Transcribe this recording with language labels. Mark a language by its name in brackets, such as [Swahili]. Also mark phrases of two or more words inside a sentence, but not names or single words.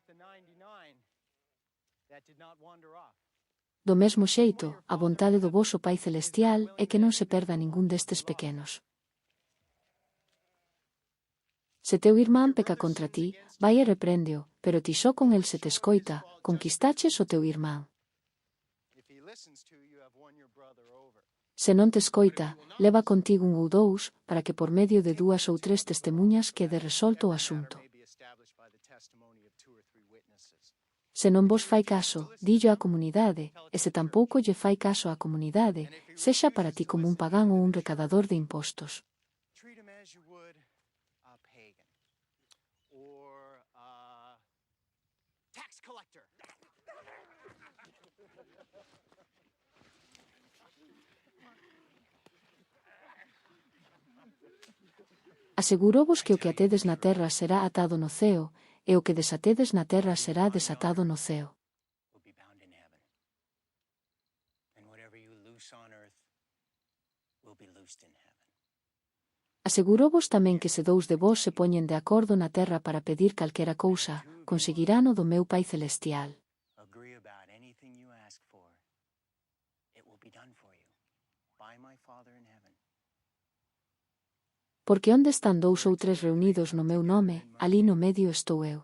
[Galician] Do mesmo xeito, a vontade do voso Pai Celestial é que non se perda ningún destes pequenos. Se teu irmán peca contra ti, vai e repréndeo, pero ti só con el se te escoita, conquistaches o teu irmán. [English] If he listens to you, have won your brother over. [Galician] Se non te escoita, leva contigo un ou dous, para que por medio de 2 ou 3 testemunhas quede resolto o asunto. [English] May be established by the testimony of 2 or 3 witnesses. [Galician] Se non vos fai caso, dillo á comunidade, e se tampouco lle fai caso á comunidade, sexa para ti como un pagán ou un recadador de impostos. [English] Treat him as you would a pagan or a tax collector. [Galician] Asegurovos que o que atedes na terra será atado no ceo, e o que desatedes na terra será desatado no ceo. [English] Will be bound in heaven. And whatever you loose on earth will be loosed in heaven. [Galician] Asegurovos tamén que se dous de vos se poñen de acordo na terra para pedir calquera cousa, conseguirán o do meu Pai Celestial. [English] Agree about anything you ask for. It will be done for you by my Father in heaven. [Galician] Porque onde están 2 ou 3 reunidos no meu nome, ali no medio estou eu.